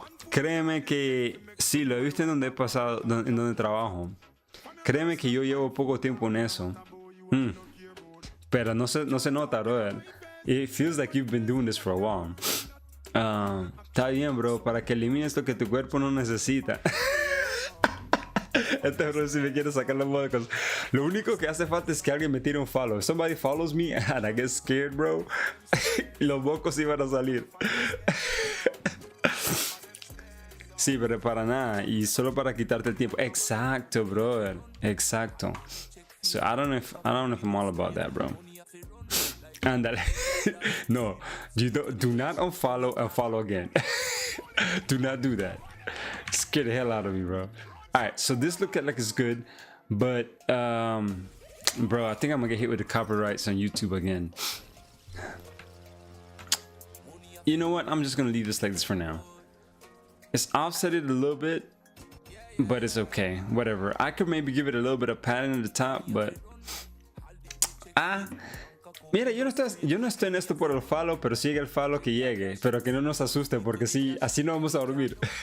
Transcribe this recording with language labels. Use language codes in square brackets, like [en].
[es] Créeme que sí, lo he visto en donde he pasado, en donde trabajo. Créeme que yo llevo poco tiempo en eso. Pero no se nota, brother. [en] It feels like you've been doing this for a while. [es] Está bien, bro, para que elimines lo que tu cuerpo no necesita. Este bro si me quiere sacar los mocos. Lo único que hace falta es que alguien me tire un follow. [en] If somebody follows me and I get scared, bro, [es] los mocos iban a salir. Sí, pero para nada. Y solo para quitarte el tiempo. Exacto, brother. Exacto. [en] So I don't know if I'm all about that, bro. Andale. No, do not unfollow and follow again. Do not do that. Scare the hell out of me, bro. Alright, so this look like it's good, but bro, I think I'm gonna get hit with the copyrights on YouTube again. You know what? I'm just gonna leave this like this for now. It's offsetted a little bit, but it's okay. Whatever. I could maybe give it a little bit of padding at the top, but [es] mira, yo no estoy en esto por el follow, pero sigue el follow que llegue, pero que no nos asuste, porque sí, así no vamos a dormir.